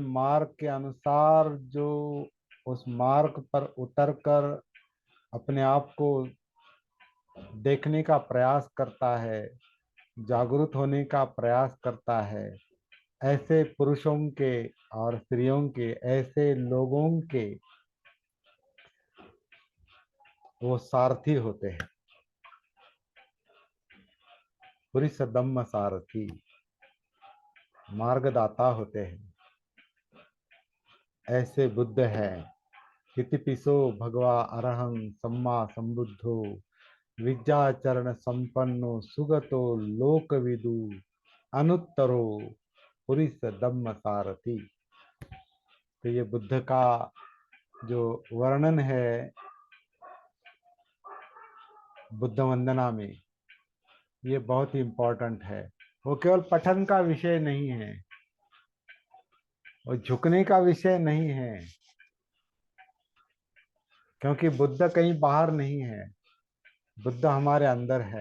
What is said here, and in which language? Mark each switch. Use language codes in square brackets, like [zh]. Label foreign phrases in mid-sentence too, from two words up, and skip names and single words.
[hi] मार्ग के अनुसार जो उस मार्ग पर उतरकर अपने आप को देखने का प्रयास करता है, जागरूक होने का प्रयास करता है, ऐसे पुरुषों के और स्त्रियों के, ऐसे लोगों के वो सारथी होते हैं। [pi] पुरुष दम्म सारथी, [hi] मार्गदाता होते हैं। ऐसे बुद्ध हैं। [pi] इतिपिसो भगवा अरहं सम्मा संबुद्धो विद्याचरण संपन्नो सुगतो लोकविदु अनुत्तरो पुरुष दम्म सारथी। [hi] तो ये बुद्ध का जो वर्णन है बुद्ध वंदना में, ये बहुत ही इम्पोर्टेंट है। वो केवल पठन का विषय नहीं है, वो झुकने का विषय नहीं है, क्योंकि बुद्ध कहीं बाहर नहीं है, बुद्ध हमारे अंदर है।